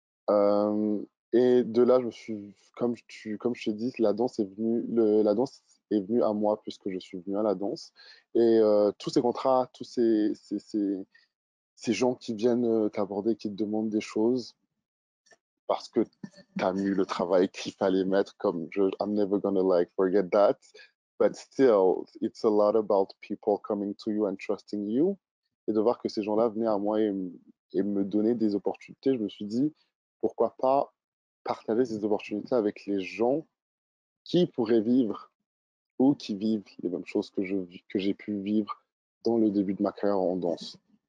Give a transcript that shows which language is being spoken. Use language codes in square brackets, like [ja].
[fr] Euh, et de là, comme je t'ai dit, la danse est venue à moi puisque je suis venu à la danse. Et tous ces contrats, tous ces gens qui viennent t'aborder, qui te demandent des choses parce que tu as mis le travail qu'il fallait mettre, [en] I'm never gonna like forget that. But still, it's a lot about people coming to you and trusting you. [fr] Et de voir que ces gens-là venaient à moi et me donnaient des opportunités, je me suis dit, pourquoi pas partager ces opportunités avec les gens qui pourraient vivre ou qui vivent les mêmes choses que j'ai pu vivre dans le début de ma carrière en danse.